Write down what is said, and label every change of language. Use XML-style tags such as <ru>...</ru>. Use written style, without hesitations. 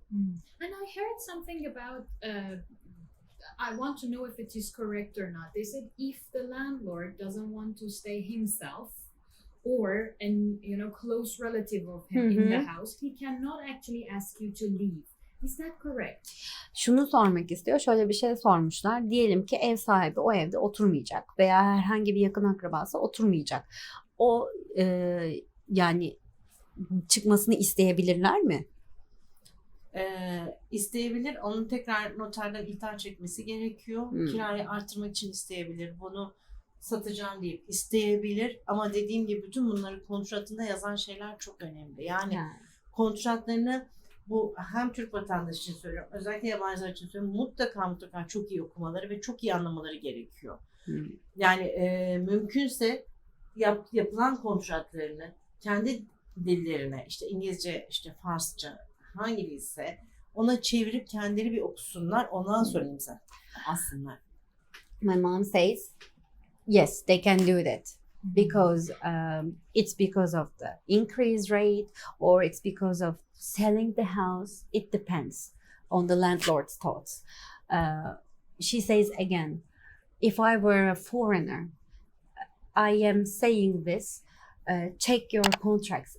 <en>And I heard something about, I want to know if it is correct or not. They said if the landlord doesn't want to stay himself, or close relative of him in the house, he cannot actually ask you to leave. Is that correct?</en> <tr>Şunu sormak istiyor. Şöyle bir şey sormuşlar. Diyelim ki ev sahibi o evde oturmayacak veya herhangi bir yakın akrabası oturmayacak. O yani çıkmasını isteyebilirler mi? İsteyebilir. Onun tekrar noterden ihtar çekmesi gerekiyor. Kirayı artırmak için isteyebilir. Bunu satacağım deyip isteyebilir. Ama dediğim gibi bütün bunları kontratında yazan şeyler çok önemli. Yani kontratlarını bu hem Türk vatandaşı için söylüyorum, özellikle yabancılar için söylüyorum, mutlaka çok iyi okumaları ve çok iyi anlamaları gerekiyor. Yani mümkünse yapılan kontratlarını kendi dillerine, işte İngilizce, işte Farsça, hangi dilse ona çevirip kendileri bir okusunlar. Ondan sonra imza aslında.</tr> <en>My mom says, yes, they can do that because it's because of the increased rate or it's because of selling the house. It depends on the landlord's thoughts. She says again, if I were a foreigner, I am saying this, check your contracts.</en>